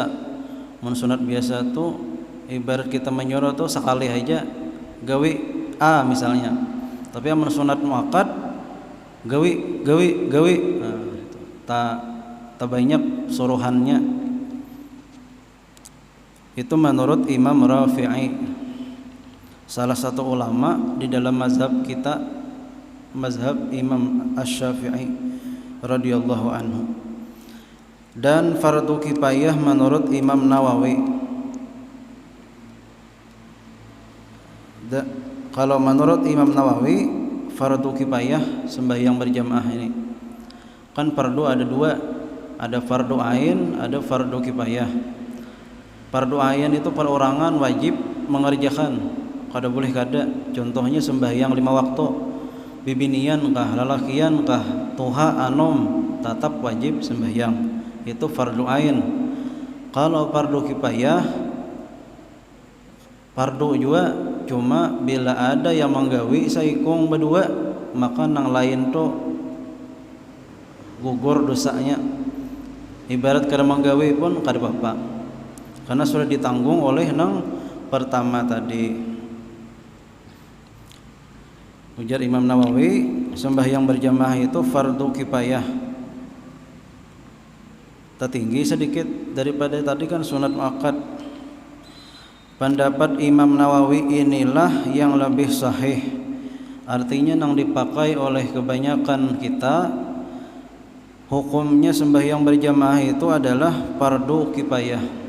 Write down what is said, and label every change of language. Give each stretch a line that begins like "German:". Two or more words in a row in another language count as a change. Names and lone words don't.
Banjar: Sunat biasa tuh ibarat kita menyuruh tuh sekali aja gawi A misalnya.
Indonesian: Tapi yang sunat muakkad gawi. Nah, itu. Tak banyak suruhannya. Itu menurut Imam Rafi'i, salah satu ulama di dalam mazhab kita, mazhab Imam Asy-Syafi'i
Arabic: رضي الله عنه.
Indonesian: Dan fardu kifayah menurut Imam Nawawi. Kalau menurut Imam Nawawi, fardu kifayah sembahyang berjamaah ini kan fardu ada 2, ada fardu ain, ada fardu kifayah. Fardu ain itu perorangan wajib mengerjakan,
Banjar: kada boleh kada. Contohnya sembahyang 5 waktu, bibinian kah, lalakian kah, tuha, anom, tetap wajib sembahyang.
Indonesian: Itu fardu ain.
Banjar: Kalau fardu kifayah, fardu juga, cuma bila ada yang menggawi saikung berdua, maka nang lain tuh gugur dosanya. Ibarat kada menggawi pun kada apa-apa, karena sudah ditanggung oleh nang pertama tadi. Ujar Imam Nawawi, sembahyang berjamaah itu fardu kifayah, tertinggi sedikit daripada tadi kan sunat muakkad.
Indonesian: Pendapat Imam Nawawi inilah yang lebih sahih, artinya yang dipakai oleh kebanyakan kita. Hukumnya sembahyang berjamaah itu adalah fardu kifayah.